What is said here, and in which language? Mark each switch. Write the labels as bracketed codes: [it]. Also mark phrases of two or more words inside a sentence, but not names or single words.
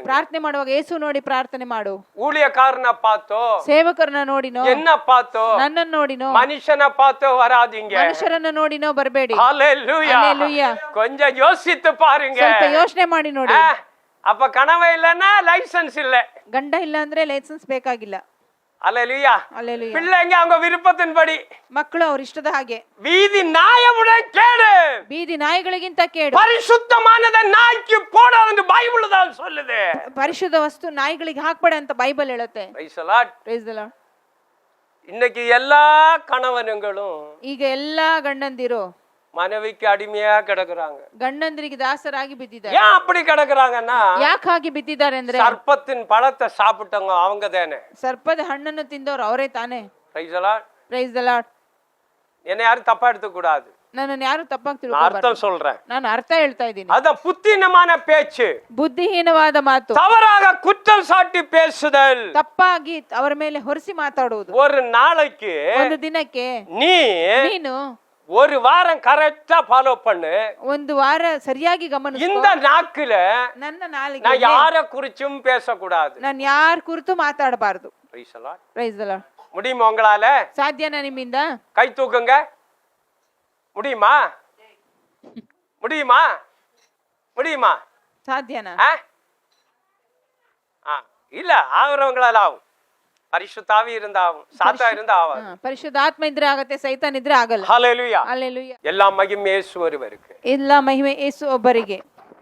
[kn] ಪ್ರಾರ್ಥನೆ ಮಾಡುವಾಗ ಯೇಸು ನೋಡಿ ಪ್ರಾರ್ಥನೆ ಮಾಡು. [ta] ஊழியக்காரனை பார்த்தோ, [kn] ಸೇವಕರನ್ನ ನೋಡಿನೋ, [ta] என்ன பார்த்தோ, [kn] ನನ್ನನ್ನು ನೋಡಿನೋ, [ta] மனுஷனை பார்த்தோ வராதீங்க. [kn] ಮನುಷ್ಯರನ್ನ ನೋಡಿನೋ ಬರಬೇಡಿ. [ta] ஹல்லேலூயா. ஹல்லேலூயா. கொஞ்சம் யோசித்து பாருங்க. [kn] ಸ್ವಲ್ಪ ಯೋಚನೆ ಮಾಡಿ ನೋಡಿ. [ta] அப்ப கனவே இல்லைன்னா லைசன்ஸ் இல்ல. [kn] ಗಂಡ ಇಲ್ಲ ಅಂದ್ರೆ ಲೈಸೆನ್ಸ್ ಬೇಕಾಗಿಲ್ಲ. [ta] ஹல்லேலூயா. ஹல்லேலூயா. பிள்ளைங்க அவங்க விருப்பத்தின்படி, [kn] ಮಕ್ಕಳು ಅವ್ರ ಇಷ್ಟದ ಹಾಗೆ. [ta] வீதி நாயவுடன் கேடு, [kn] ಬೀದಿ ನಾಯಿಗಳಿಗಿಂತ ಕೇಡು. [ta] பரிசுத்தமானதை நாய்க்கு போடாதுன்னு பைபிள் தான் சொல்லுது. [kn] ಪರಿಶುದ್ಧ ವಸ್ತು ನಾಯಿಗಳಿಗೆ ಹಾಕ್ಬೇಡ ಅಂತ ಬೈಬಲ್ ಹೇಳುತ್ತೆ. [en] Praise the Lord. Praise the Lord. [ta] இன்னைக்கு எல்லா கணவனுங்களும் [kn] ಈಗ ಎಲ್ಲಾ ಗಂಡಂದಿರು [ta] மனைவிக்கு அடிமையா கிடக்குறாங்க. [kn] ಗಂಡಂದಿರಿಗೆ ದಾಸರಾಗಿ ಬಿದ್ದಿದ್ದಾರೆ. [ta] ஏன் அப்படி கிடக்குறாங்கன்னா, [kn] ಯಾಕೆ ಹಾಗೆ ಬಿದ್ದಿದ್ದಾರೆ ಅಂದ್ರೆ [ta] சர்ப்பத்தின் பழத்தை சாப்பிட்டவங்க அவங்க தானே. [kn] ಸರ್ಪದ ಹಣ್ಣನ್ನು ತಿಂದವರು ಅವರೇ ತಾನೇ. [en] Praise the Lord. Praise the Lord. [ta] என்னை யாரும் தப்பா எடுத்துக்க கூடாது, [kn] ನನ್ನನ್ನು ಯಾರು ತಪ್ಪಾಗಿ [ta] நான் [kn] ತಿಳ್ಕೊಬಾರ್ದು. [ta] அர்த்தம் சொல்றேன். [kn] ನಾನು ಅರ್ಥ ಹೇಳ್ತಾ ಇದ್ದೀನಿ. [ta] அதான் புத்தினமான பேச்சு, [kn] ಬುದ್ಧಿಹೀನವಾದ ಮಾತು, [ta] தவறாக குற்றம் சாட்டி பேசுதல். [kn] ತಪ್ಪಾಗಿ ಅವರ ಮೇಲೆ ಹೊರಿಸಿ ಮಾತಾಡುವುದು. [ta] ஒரு நாளைக்கு [kn] ಒಂದು ದಿನಕ್ಕೆ ನೀನು [ta] ஒரு வாரம் கரெக்டா ஃபாலோ பண்ணு. [kn] ಒಂದು ವಾರ ಸರಿಯಾಗಿ ಗಮನಿಸು. [ta] இந்த நாக்குல [kn] ನನ್ನ [ta] நான் [kn] ನಾಲಿಗೆ [ta] யார குறிச்சும் பேசக்கூடாது. [kn] ನಾನು ಯಾರ ಕುರಿತು ಮಾತಾಡಬಾರದು. [en] Praise the Lord. Praise the Lord. [ta] முடியுமா உங்களால? [kn] ಸಾಧ್ಯನಾ ನಿಮ್ಮಿಂದ? [ta] கை தூக்குங்க. முடியுமா? முடியுமா? முடியுமா? [kn] ಸಾಧ್ಯನಾ? [ta] இல்ல, ஆகுறவங்களால ஆகும். பரிசுத்தாவி இருந்தா ஆகும், சாத்தா இருந்தா ஆகும். [kn] ಪರಿಶುದ್ಧಾತ್ಮ ಇದ್ರೆ ಆಗತ್ತೆ, ಸೈತಾನ್ ಇದ್ರೆ ಆಗಲ್ಲ. [ta] ஹல்லேலூயா. [kn] ಹಲ್ಲೆಲೂಯಾ. [ta] எல்லா மகிமையும் இயேசு ஒருவருக்கு. [kn] ಎಲ್ಲ ಮಹಿಮೆ ಯೇಸು ಒಬ್ಬರಿಗೆ.